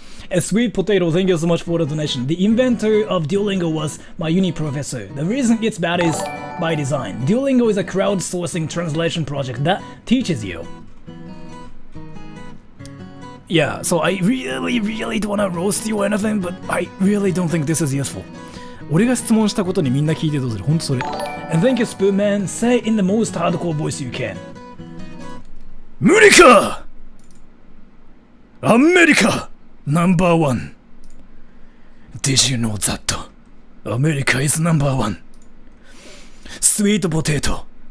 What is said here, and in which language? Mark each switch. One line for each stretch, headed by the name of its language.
English: Sweet Potato, thank you so much for the donation. The inventor of Duolingo was my uni professor. The reason it's bad is by design. Duolingo is a crowdsourcing translation project that teaches you. Yeah, so I really don't wanna roast you or anything, but I really don't think this is useful.
Japanese: 俺が質問したことにみんな聞いてどうする？ほんとそれ。
English: And thank you, Spoonman. Say it in the most hardcore voice you can.
Japanese: 無理か！アメリカ No.1.
English: Did you know that? America is No.1. Sweet Potato.